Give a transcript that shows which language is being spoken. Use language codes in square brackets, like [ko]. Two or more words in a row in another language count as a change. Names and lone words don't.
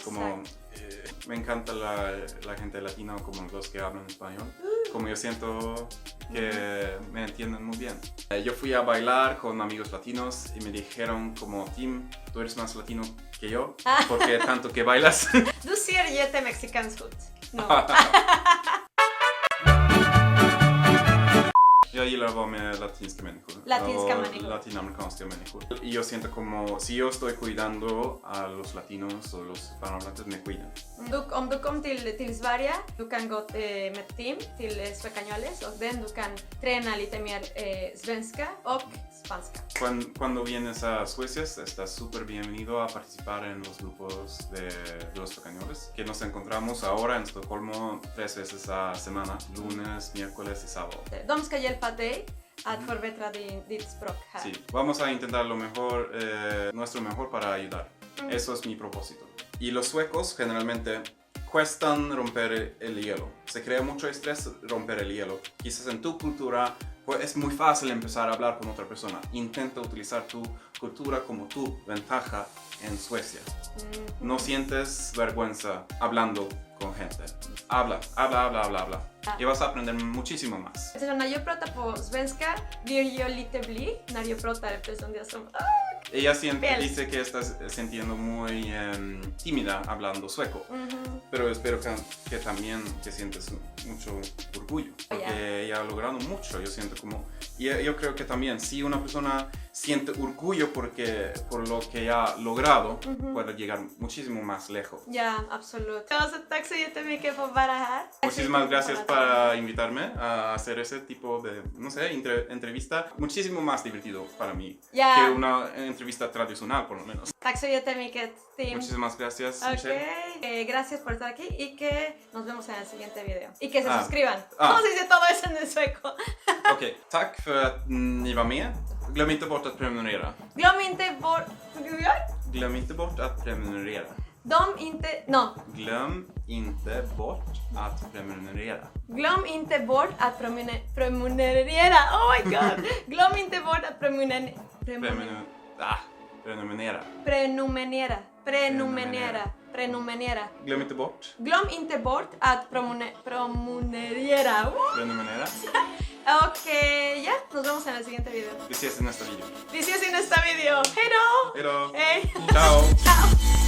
[es] como me encanta la gente latina como los que hablan español, como yo siento que me entienden muy bien. Yo fui a bailar con amigos latinos y me dijeron como Tim, tú eres más latino que yo, porque tanto que bailas. [sv] Du ser jättemexikansk ut. [es] No. [sv] Jag gillar att vara med latinska människor. Latinska och människor. Latinamerikanska människor. [es] Y yo siento como si yo estoy cuidando a los latinos o los hispanohablantes me cuidan. [sv] Om du kom till Sverige, du kan gå med Tim till Svekañoles och den du kan träna lite mer svenska och spanska. [es] Cuando vienes a Suecia estás súper bienvenido a participar en los grupos de los Svekañoles, que nos encontramos ahora en Estocolmo 3 veces a semana, lunes, miércoles y sábado. [sv] De ska hjälpa dig att förbättra ditt språk här. [es] Sí, vamos a intentar lo mejor, nuestro mejor para ayudar. Eso es mi propósito. Y los suecos generalmente cuestan romper el hielo. Se crea mucho estrés romper el hielo. Quizás en tu cultura pues, es muy fácil empezar a hablar con otra persona. Intenta utilizar tu cultura como tu ventaja en Suecia. No sientes vergüenza hablando con gente. Habla. Y vas a aprender muchísimo más. [sv] Eftersom när jag pratar på svenska blir jag lite blyg när jag pratar eftersom det är som [es] Ella siempre [sv] Fel. [es] dice que estás sintiendo muy tímida hablando sueco, pero espero que también que sientes mucho orgullo, porque ella ha logrado mucho, yo siento como, y yo creo que también si una persona siente orgullo por lo que ha logrado, puede llegar muchísimo más lejos. [sv] Ja, absolut. Ja, så tack så jättemycket för att vara här. [es] Muchísimas gracias por invitarme a hacer ese tipo de, no sé, entrevista. Muchísimo más divertido para mí [sv] Ja. [es] que una entrevista tradicional, por lo menos. [sv] Tack så jättemycket, Tim. [es] Muchísimas gracias, Michelle. Ok, gracias por estar aquí y que nos vemos en el siguiente video. Y que se Ah. suscriban. Ah. ¿Cómo se dice todo eso en el sueco? [sv] Okej, tack för att ni var med. Glöm inte bort att prenumerera. Glöm inte bort... Glöm inte bort att prenumerera. Glöm inte bort att prenumerera. Glöm inte bort att prenumerera. [en] Oh my god. [sv] Glöm inte bort att prenumerera. Prenumerera. Prenumerera. Glöm inte bort. Glöm inte bort att prenumerera. Prenumerera. Och ja, [es] nos vemos en el siguiente video. [sv] Vi ses i nästa video. Vi ses i nästa video. Hej då! Hej då! Hej! Ciao! Ciao!